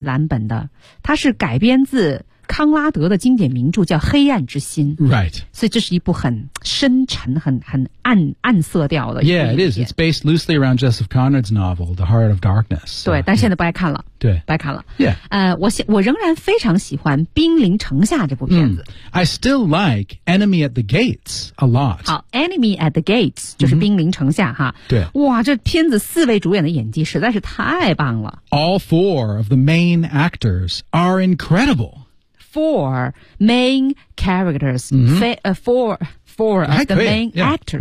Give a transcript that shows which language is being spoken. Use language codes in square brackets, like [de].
[zh] 蓝本的，它是改编自康拉德的经典名著，叫《黑暗之心》。 [en] Right. [zh] 所以这是一部很深沉、很暗色调的。 [en] Yeah, it is. It's based loosely around Joseph Conrad's novel, The Heart of Darkness. [zh] 对，但现在不爱看了。对，不爱看了。 [en] Yeah. [zh] 我仍然非常喜欢《兵临城下》这部片子。 [en] I still like Enemy at the Gates a lot. [zh] 好，《Enemy at the Gates》就是《兵临城下》哈。对。哇，这片子四位主演的演技实在是太棒了。 [en] All four of the main actors are incredible. Four main characters,、four of the main actors.